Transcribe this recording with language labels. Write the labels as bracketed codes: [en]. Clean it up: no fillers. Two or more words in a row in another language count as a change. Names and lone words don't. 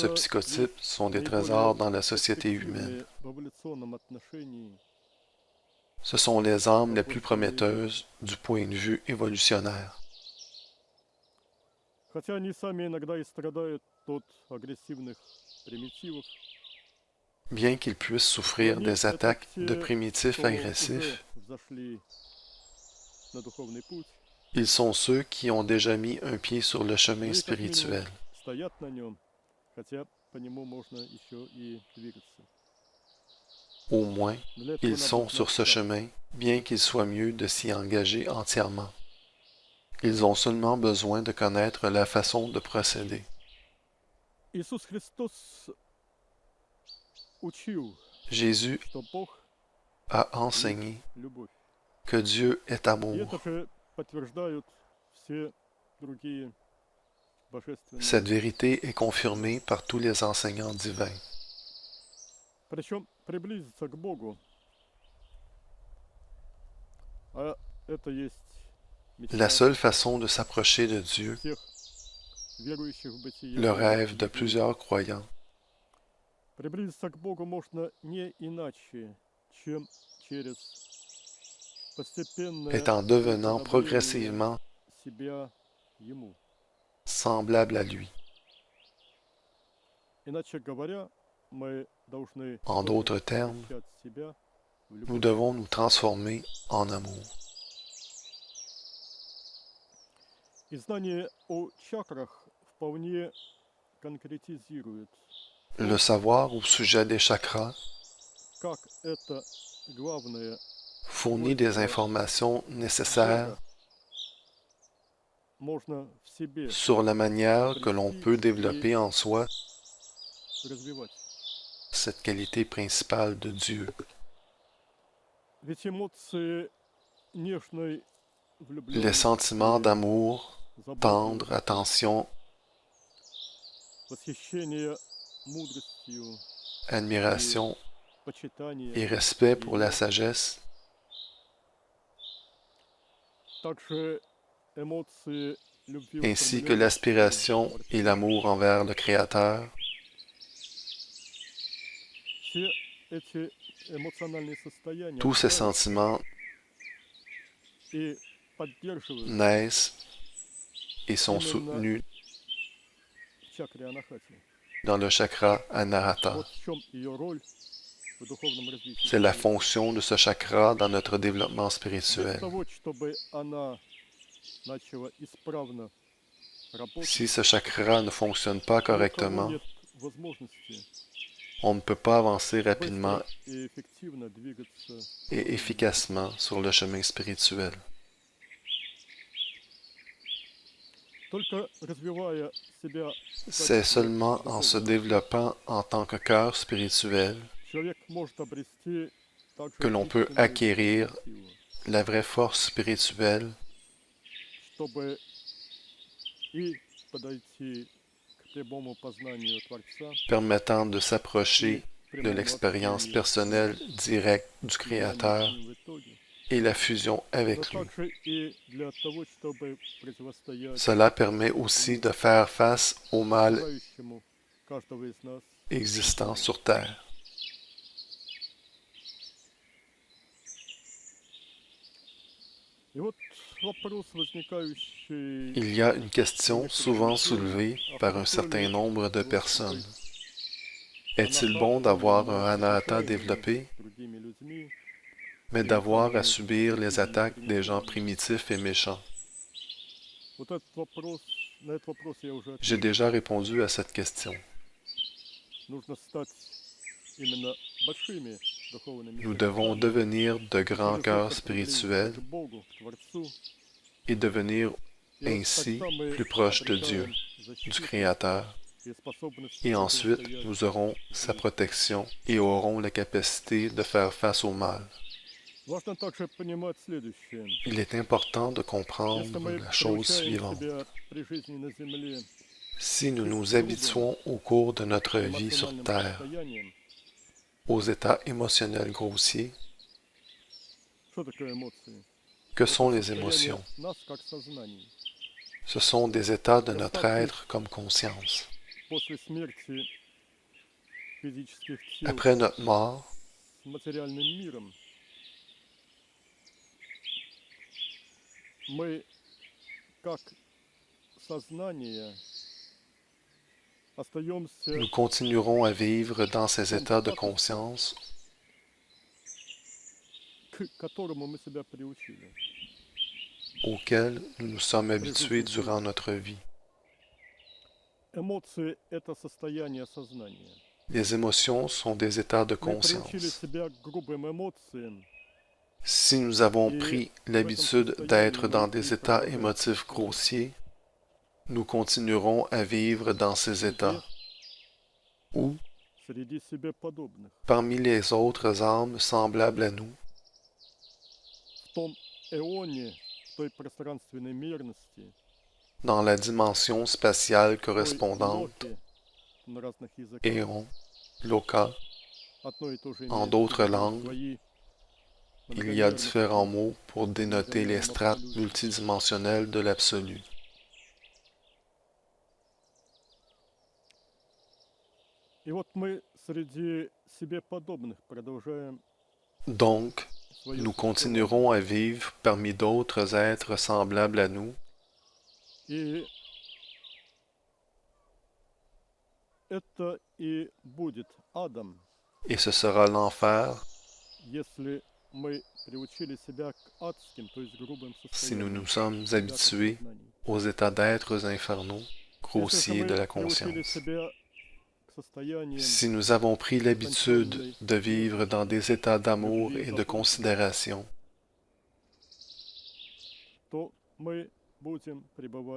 [ru] это [fr] psychotype [ru] есть [fr] sont des [ru] наиболее [fr] trésors dans la société humaine. [ru] перспективные в эволюционном отношении [fr] Ce sont les âmes les plus prometteuses du point de vue évolutionnaire. [ru] хотя они сами иногда и страдают от агрессивных примитивов, [fr] Bien qu'ils puissent [ru] но [fr] souffrir [ru] они [fr] des [ru] это [fr] attaques [ru] те, [fr] de primitifs [ru] кто уже [fr] agressifs, [ru] взошли на духовный путь, [fr] ils sont ceux qui ont déjà mis un pied sur le chemin [ru] или как минимум [fr] spirituel. [ru] стоят на нем, хотя по нему можно еще и двигаться. [fr] Au moins, [ru] Для этого [fr] ils [ru] надо [fr] sont sur [ru] знать [fr] ce [ru] как. [fr] chemin, bien qu'il soit mieux de s'y engager entièrement. Ils ont seulement besoin de connaître la façon de procéder. [ru] Иисус Христос учил, [fr] Jésus [ru] что Бог [fr] a [ru] есть [fr] enseigné [ru] любовь. [fr] que Dieu est [ru] И это [fr] amour. [ru] же подтверждают все другие божественные. [fr] Cette vérité est confirmée par tous les enseignants divins. [ru] Причем приблизиться к Богу, а это есть [fr] La [ru] мечта [fr] seule façon de s'approcher de Dieu, [ru] всех верующих в бытие [fr] le [ru] Бога [fr] rêve de [ru] людей. [fr] plusieurs croyants, [ru] Приблизиться к Богу можно не иначе, чем через постепенное [fr] est en devenant [ru] уподобление [fr] progressivement [ru] себя Ему. [fr] semblable à lui. [ru] Иначе говоря, мы должны [fr] En [ru] тоже [fr] d'autres termes, [ru] превращать себя в [fr] nous [ru] любовь. [fr] devons nous transformer en amour. [ru] И знание о чакрах вполне конкретизирует [fr] Le savoir au sujet des chakras [ru] как это главное [fr] fournit des informations nécessaires [ru] Бога можно в себе [fr] sur la manière que l'on [ru] обрести [fr] peut [ru] и [fr] développer en soi [ru] развивать. [fr] cette qualité principale de Dieu. [ru] Ведь эмоции нежной [fr] Les [ru] влюбленности, [fr] sentiments d'amour, tendre, [ru] заботливости, [fr] attention, [ru] восхищения мудростью, [fr] admiration [ru] почитания [fr] et respect pour la [ru] ее, [fr] sagesse, [ru] также эмоции любви [fr] ainsi que [ru] устремленности [fr] l'aspiration [ru] к [fr] et l'amour envers le Créateur, [ru] Все эти эмоциональные состояния [fr] tous ces [ru] рождаются [fr] sentiments [ru] и поддерживаются [fr] naissent et sont [ru] именно [fr] soutenus [ru] в чакре Анахати. [fr] dans le chakra Anahata. [ru] Вот в чем ее роль в духовном развитии [fr] C'est la [ru] человека. [fr] fonction de ce chakra dans notre développement [ru] Без [fr] spirituel. [ru] того, чтобы она начала исправно работать, [fr] Si ce chakra ne fonctionne pas [ru] ни у кого [fr] correctement, [ru] нет возможности [fr] on ne peut pas avancer rapidement [ru] быстро и эффективно двигаться [fr] et [ru] духовно. [fr] efficacement sur le chemin spirituel. [ru] Только развивая себя в [fr] C'est [ru] качестве [fr] seulement en se [ru] духовного [fr] développant en tant que cœur spirituel [ru] человек может обрести также [fr] que l'on peut [ru] истинную [fr] acquérir [ru] силу, [fr] la vraie force spirituelle [ru] чтобы и подойти к прямому познанию Творца [fr] permettant de [ru] и [fr] s'approcher de [ru] прямому [fr] l'expérience [ru] общению с [fr] personnelle [ru] Ним, [fr] directe du [ru] слиянию с [fr] Créateur [ru] Ним в итоге, [fr] et la fusion [ru] но [fr] avec lui. [ru] также и для того, чтобы противостоять [fr] Cela permet aussi de faire face au mal [ru] окружающему каждого из нас [fr] existant [ru] злу. [fr] sur Terre. [ru] И вот вопрос, возникающий [fr] Il y a une [ru] у [fr] question [ru] некоторых [fr] souvent [ru] людей, [fr] soulevée [ru] а [fr] par un [ru] хорошо [fr] certain [ru] ли [fr] nombre de [ru] воспитать [fr] personnes. Est-il [ru] аната, [fr] bon d'avoir un anahata [ru] изучаемый [fr] développé, [ru] другими людьми, [fr] mais d'avoir à [ru] примитивными [fr] subir les [ru] существами [fr] attaques des gens [ru] примитивными? [fr] primitifs et méchants? [ru] Вот этот вопрос, на этот вопрос я уже [fr] J'ai [ru] ответил. [fr] déjà répondu à cette question. [ru] Нужно стать именно большими духовными [fr] Nous devons [ru] существами, [fr] devenir de grands [ru] через [fr] cœurs [ru] это приблизиться [fr] spirituels [ru] к Богу, к Творцу. [fr] et devenir [ru] И вот [fr] ainsi [ru] тогда мы [fr] plus proches de Dieu, [ru] обретаем [fr] du [ru] защиту [fr] Créateur, [ru] и способность [fr] et ensuite [ru] противостоять [fr] nous aurons sa [ru] злу. [fr] protection et aurons la capacité de faire face au mal. [ru] Важно также понимать следующее. [fr] Il est important de [ru] Если [fr] comprendre [ru] мы [fr] la chose [ru] приучаем [fr] suivante. [ru] себя при жизни на Земле [fr] Si nous [ru] к [fr] nous [ru] грубым [fr] habituons au cours de notre vie sur [ru] эмоциональным [fr] Terre [ru] состояниям, [fr] aux états émotionnels grossiers, [ru] что такое эмоции? [fr] que [ru] Это [fr] sont les [ru] состояние [fr] émotions? [ru] нас как сознания. [fr] Ce sont des états de notre [ru] Оставшись [fr] être comme conscience. [ru] после смерти физических тел [fr] Après notre mort, [ru] с материальным миром, мы как сознание остаемся [fr] nous continuerons à vivre dans [ru] в [fr] ces [ru] том [fr] états de [ru] статусе, [fr] conscience [ru] к которому мы себя приучили [fr] auxquels nous nous sommes [ru] при [fr] habitués [ru] жизни [fr] durant [ru] здесь. [fr] notre vie. [ru] Эмоции – это состояние сознания. [fr] Les émotions sont des états de [ru] Мы приучили [fr] conscience. [ru] себя к грубым эмоциям, [fr] Si nous avons [ru] и [fr] pris [ru] в этом [fr] l'habitude [ru] состоянии [fr] d'être [ru] мы [fr] dans [ru] и [fr] des états [ru] продолжаем [fr] émotifs [ru] существовать. [fr] grossiers, nous continuerons à vivre dans ces [ru] Среди, [fr] états où, [ru] среди себе подобных, [fr] parmi les autres âmes semblables à nous, [ru] в том эоне, в той пространственной мерности, [fr] dans la dimension spatiale [ru] в той [fr] correspondante, [ru] локе, на разных языках, [fr] éon, loka, [ru] одно и то же [fr] en [ru] имеет в [fr] d'autres [ru] виду [fr] langues, [ru] свои [fr] il y a [ru] многомерности [fr] différents mots pour [ru] в [fr] dénoter les [ru] многомерном [fr] strates [ru] абсолюте. [fr] multidimensionnelles de l'absolu. [ru] И вот мы среди себе подобных продолжаем [fr] Donc, [ru] свое [fr] nous [ru] существование. [fr] continuerons à vivre parmi d'autres êtres semblables à nous, [ru] И это и будет адом, [fr] et ce sera l'enfer [ru] если мы приучили себя к адским, то есть грубым [fr] si nous [ru] состояниям [fr] nous sommes [ru] себя как [fr] habitués [ru] сознаний. [fr] aux états d'êtres infernaux, [ru] Если же [fr] grossiers de [ru] мы [fr] la [ru] приучили [fr] conscience. [ru] себя к состояниям [fr] Si nous avons pris l'habitude [ru] утонченной [fr] de vivre dans des états d'amour [ru] любви, [fr] et de [ru] заботы, [fr] considération, [ru] то мы будем пребывать